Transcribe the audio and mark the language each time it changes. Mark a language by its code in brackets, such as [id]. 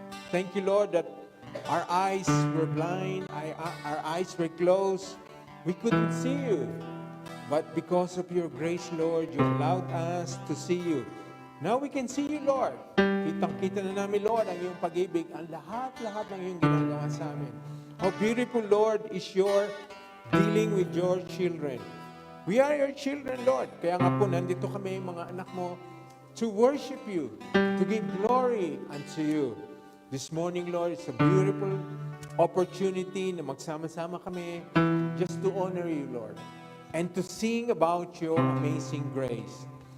[en] Thank you, Lord, that our eyes were blind, our eyes were closed. We couldn't see you. But because of your grace, Lord, you allowed us to see you. Now we can see you, Lord. [tl] Kitang-kita na namin, Lord, ang iyong pag-ibig, ang lahat-lahat ng iyong ginagawa sa amin. [en] How beautiful, Lord, is your dealing with your children. We are your children, Lord. [tl] Kaya nga po, nandito kami, mga anak mo, [en] to worship you, to give glory unto you. This morning, Lord, it's a beautiful opportunity [tl] na magsama-sama kami [en] just to honor you, Lord, and to sing about your amazing grace.